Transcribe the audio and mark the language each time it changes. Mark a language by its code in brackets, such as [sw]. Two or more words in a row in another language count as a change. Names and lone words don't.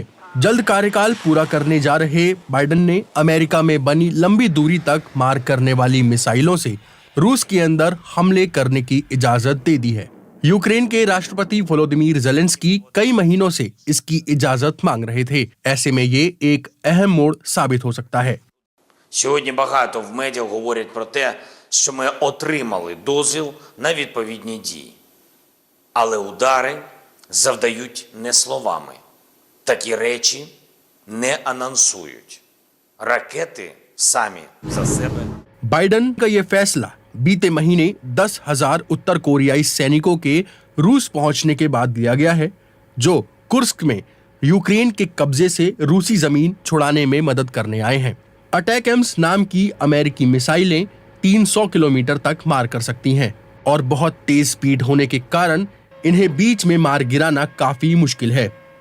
[hi] जल्द कार्यकाल पूरा करने जा रहे बाइडेन ने अमेरिका में बनी लंबी दूरी तक मार करने वाली मिसाइलों से रूस के अंदर हमले करने की इजाजत दे दी है। यूक्रेन के राष्ट्रपति वोलोदिमीर ज़ेलेंस्की कई महीनों से इसकी इजाजत मांग रहे थे। ऐसे में ये एक अहम मोड़ साबित हो सकता है। [uk] Сьогодні багато в медіа говорять про те, що ми отримали дозвіл на відповідні дії. Але удари завдають не словами. Такі речі не анонсують. Ракети самі за себе. [hi] बाइडेन का ये फैसला बीते महीने 10,000 उत्तर कोरियाई सैनिकों के रूस पहुंचने के बाद लिया गया है, जो कुर्स्क में यूक्रेन के कब्जे से रूसी जमीन छुड़ाने में मदद करने आए हैं। अटैकम्स नाम की अमेरिकी मिसाइलें 300 किलोमीटर तक मार कर सकती हैं और बहुत तेज स्पीड होने के कारण इन्हें बीच में मार गिराना काफी मुश्किल है।